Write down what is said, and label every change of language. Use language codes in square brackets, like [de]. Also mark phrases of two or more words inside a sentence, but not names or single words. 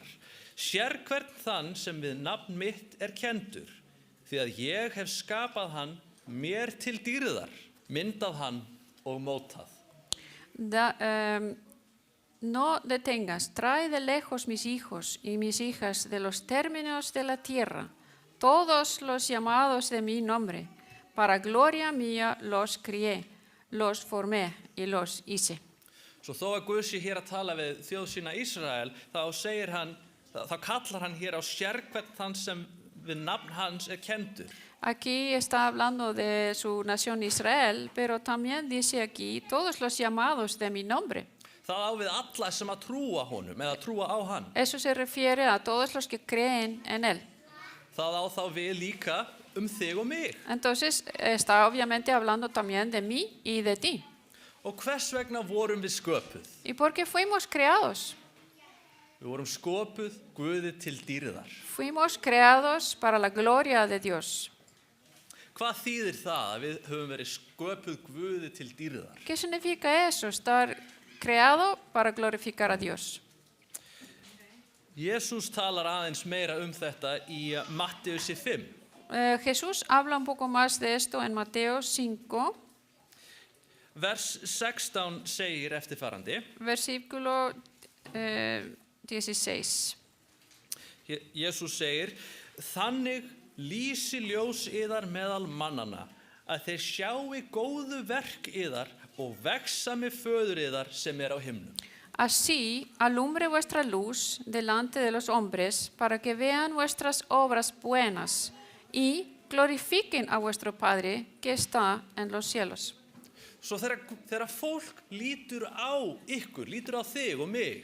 [is] Sérhvern þann sem við nafn mitt kendur, því að ég hef skapað hann mér til dýrðar, myndað hann og mótað. [es] no detengas, trae de lejos mis hijos y mis hijas de los términos de la tierra, todos los llamados de mi nombre, para gloria mía los crié, los formé y los hice. [is] Svo þó að Guð sé hér að tala við þjóð sína Ísrael, þá kallar hann hér á sérhvern þann sem við nafn hans kendur. [es] Aquí está hablando de su nación Israel, pero también dice aquí todos los llamados de mi nombre. [is] Það á við alla sem að trúa honum eða trúa á hann. [es] Eso se refiere a todos los que creen en él. [is] Það á þá við líka þig og mig. [es] Entonces está obviamente hablando también de mí y de ti. [is] Og hvers vegna vorum við sköpuð? [es] ¿Y por qué fuimos creados? [is] Við vorum sköpuð Guði til dýrðar. [es] Fuimos creados para la gloria de Dios. [is] Hvað þýðir það að við höfum verið sköpuð Guði til dýrðar? [es] ¿Qué significa eso? Estar creado para glorificar a Dios. [is] Jesús talar aðeins meira þetta í Matteus 5. [es] Jesús habla un poco más de esto en Mateo 5, [is] Vers 16 segir eftirfarandi. [es] versículo 16. [is] Jesús segir, þannig lýsi ljós yðar meðal mannana, að þeir sjái góðu verk yðar og vexa með föður yðar sem á himnum. [es] Así alumbre vuestra luz delante de los hombres para que vean vuestras obras buenas y glorifiquen a vuestro Padre que está en los cielos. [is] Svo þegar fólk lítur á ykkur, lítur á þig og mig,